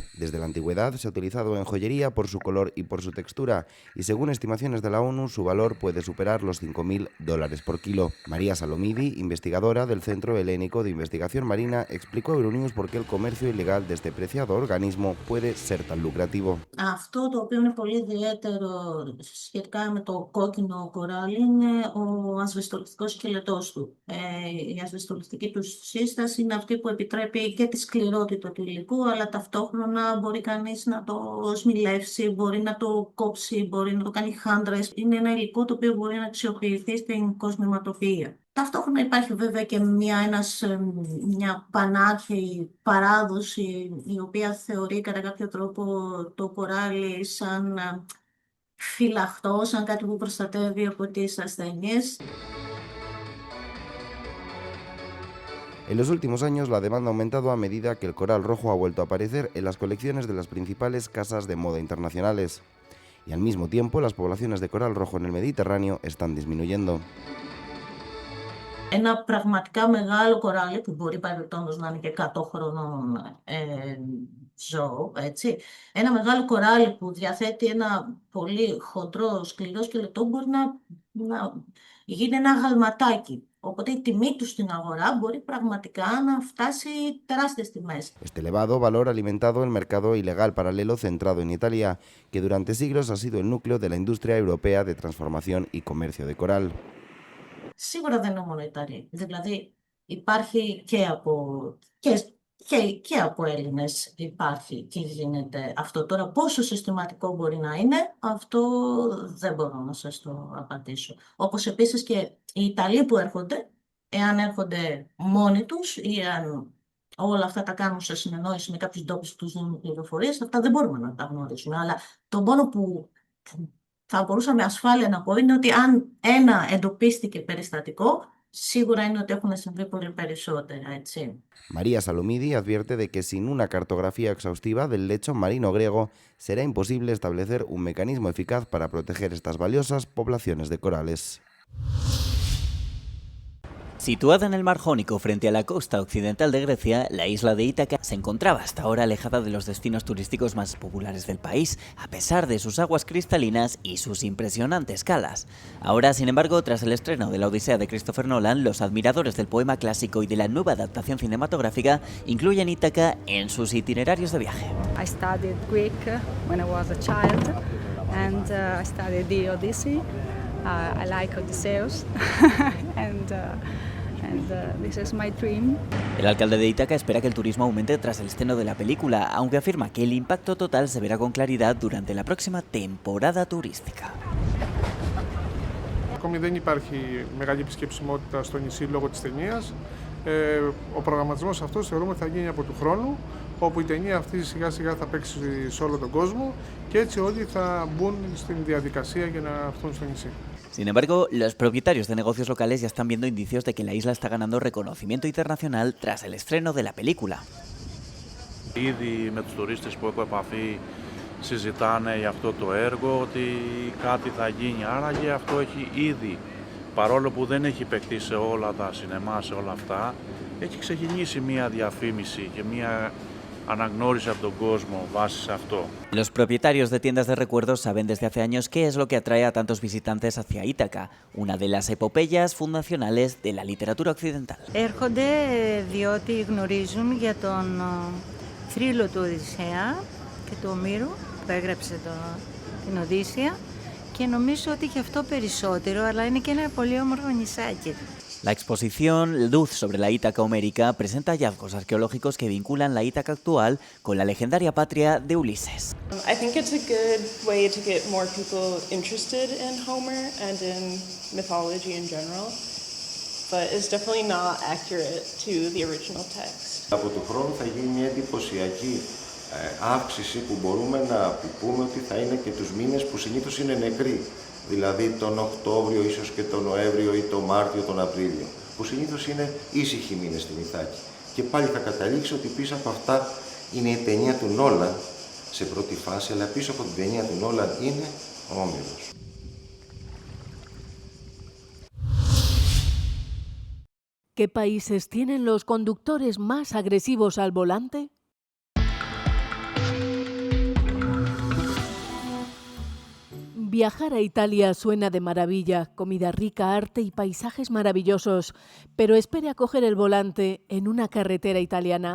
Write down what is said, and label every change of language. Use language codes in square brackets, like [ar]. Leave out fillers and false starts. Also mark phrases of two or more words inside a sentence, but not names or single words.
[es] Desde la antigüedad se ha utilizado en joyería por su color y por su textura, y según estimaciones de la ONU, su valor puede superar los $5.000 por kilo. María Salomidi, investigadora del Centro Helénico de Investigación Marina, explicó a Euronews por qué el comercio ilegal de este preciado organismo puede ser tan lucrativo. [el] Αυτό το οποίο είναι πολύ ιδιαίτερο σχετικά με το κόκκινο κοράλι είναι ο ασβεστολιστικός σκελετός του. Η ασβεστολιστική του σύσταση είναι αυτή που επιτρέπει και τη σκληρότητα του υλικού, αλλά ταυτόχρονα μπορεί κανείς να το σμιλεύσει, μπορεί να το κόψει, μπορεί να το κάνει χάντρες. Είναι ένα υλικό το οποίο μπορεί να αξιοποιηθεί στην κοσμηματοποιία. Ταυτόχρονα υπάρχει βέβαια και μια πανάρχαιη παράδοση η οποία θεωρεί κατά κάποιο τρόπο το κοράλι σαν φυλαχτό, σαν κάτι που προστατεύει από τις ασθένειες. [es] En los últimos años, la demanda ha aumentado a medida que el coral rojo ha vuelto a aparecer en las colecciones de las principales casas de moda internacionales. Y al mismo tiempo, las poblaciones de coral rojo en el Mediterráneo están disminuyendo. [el] Ένα πραγματικά μεγάλο κοράλι που μπορεί παρελθόντως να είναι και 100 χρονών ζώο, έτσι. Ένα μεγάλο κοράλι που διαθέτει ένα πολύ χοντρό, σκληρό σκελετό μπορεί να γίνει ένα γαλματάκι. Οπότε η τιμή του στην αγορά μπορεί πραγματικά να φτάσει τεράστιες τιμές. [es] Este elevado valor ha alimentado el mercado ilegal paralelo centrado en Italia, que durante siglos ha sido el núcleo de la industria europea de transformación y comercio de coral. [el] Σίγουρα δεν είναι μόνο Ιταλία. Δηλαδή υπάρχει και από Έλληνες υπάρχει και γίνεται αυτό. Τώρα πόσο συστηματικό μπορεί να είναι, αυτό δεν μπορώ να σας το απαντήσω. Όπως επίσης και οι Ιταλοί που έρχονται, εάν έρχονται μόνοι τους ή αν όλα αυτά τα κάνουν σε συνεννόηση με κάποιους ντόπιους που τους δίνουν πληροφορίες, αυτά δεν μπορούμε να τα γνωρίσουμε. Αλλά το μόνο που θα μπορούσα με ασφάλεια να πω είναι ότι αν ένα εντοπίστηκε περιστατικό, σίγουρα είναι ότι έχουν συμβεί πολύ περισσότερα, έτσι. [es] María Salomidi advierte de que sin una cartografía exhaustiva del lecho marino griego será imposible establecer un mecanismo eficaz para proteger estas valiosas poblaciones de corales. Situada en el Mar Jónico frente a la costa occidental de Grecia, la isla de Ítaca se encontraba hasta ahora alejada de los destinos turísticos más populares del país, a pesar de sus aguas cristalinas y sus impresionantes calas. Ahora, sin embargo, tras el estreno de la Odisea de Christopher Nolan, los admiradores del poema clásico y de la nueva adaptación cinematográfica incluyen Ítaca en sus itinerarios de viaje. [en] I studied Greek when I was a child, and I studied the Odyssey. I like Odysseus, and this is my dream. [es] El alcalde de Ítaca espera que el turismo aumente tras el estreno de la película, aunque afirma que el impacto total se verá con claridad durante la próxima temporada turística. [el] Ακόμη δεν υπάρχει μεγάλη επισκεψιμότητα στο νησί λόγω της ταινίας. Ο προγραμματισμός αυτός θεωρούμε ότι θα γίνει από του χρόνου, όπου η ταινία αυτή σιγά σιγά θα παίξει σε όλο τον κόσμο και έτσι όλοι θα μπουν στην διαδικασία για να έρθουν στο νησί. [es] Sin embargo, los propietarios de negocios locales ya están viendo indicios de que la isla está ganando reconocimiento internacional tras el estreno de la película. [el] Ήδη με τους τουρίστες που έχω επαφή συζητάνε για αυτό το έργο, ότι κάτι θα γίνει. Άραγε αυτό έχει ήδη, παρόλο που δεν έχει παιχτεί σε όλα τα σινεμά, σε όλα αυτά, έχει ξεκινήσει μια διαφήμιση και μια αναγνώριση από τον κόσμο βάσει σε αυτό. [es] Los propietarios de tiendas de recuerdos saben desde hace años qué es lo que atrae a tantos visitantes hacia Ítaca, una de las epopeyas fundacionales de la literatura occidental. [el] Έρχονται διότι γνωρίζουν για τον θρύλο του Οδυσσέα και του Ομήρου που έγραψε την Οδύσσεια και νομίζω ότι και αυτό περισσότερο, αλλά είναι και ένα πολύ όμορφο νησάκι. [es] La exposición Luz sobre la Ítaca homérica presenta hallazgos arqueológicos que vinculan la Ítaca actual con la legendaria patria de Ulises. [en] I think it's a good way to get more people interested in Homer and in mythology in general, but it's definitely not accurate to the original text. [el] Από του χρόνου θα γίνει μια εντυπωσιακή αύξηση που μπορούμε να πούμε ότι θα είναι και τους μήνες που συνήθως είναι νεκροί. Δηλαδή τον Οκτώβριο, ίσως και τον Νοέμβριο ή τον Μάρτιο, τον Απρίλιο, που συνήθως είναι ήσυχοι μήνες στην Ιθάκη. Και πάλι θα καταλήξει ότι πίσω από αυτά είναι η ταινία του Νόλαν σε πρώτη φάση, αλλά πίσω από την ταινία του Νόλαν είναι ο Όμηρος. [es] ¿Qué países tienen los conductores más agresivos al volante? Viajar a Italia suena de maravilla, comida rica, arte y paisajes maravillosos, pero espere a coger el volante en una carretera italiana.